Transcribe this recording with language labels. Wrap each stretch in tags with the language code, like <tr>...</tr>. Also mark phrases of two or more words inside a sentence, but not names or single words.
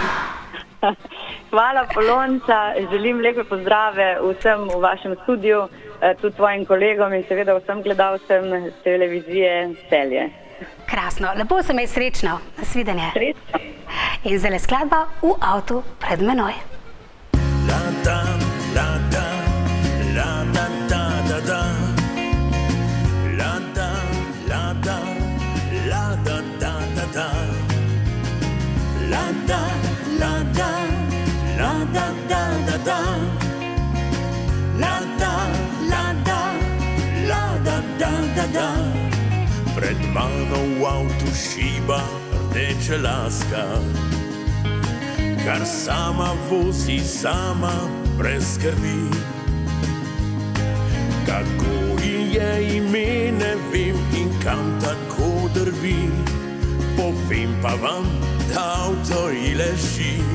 <sl>Hvala, Polonca. Želim lepe pozdrave vsem v vašem studiu, tudi tvojim kolegom in seveda vsem gledalcem televizije Celje. Krasno. Lepo se me je, srečno. Nasvidenje. Srečno. In zdaj skladba V avtu pred menoj. La da, la da, la da da da da. La da, la da, la da da da da. La da, la da, la da da da da. La da, la da, la da da da da. Pred mano v avtu šiba rdeča laska, kar sama vozi, sama brez skrbi. Kako ji je ime, ne vem, in kam tako drvi, povem pa vam, da avto ji leži.</sl>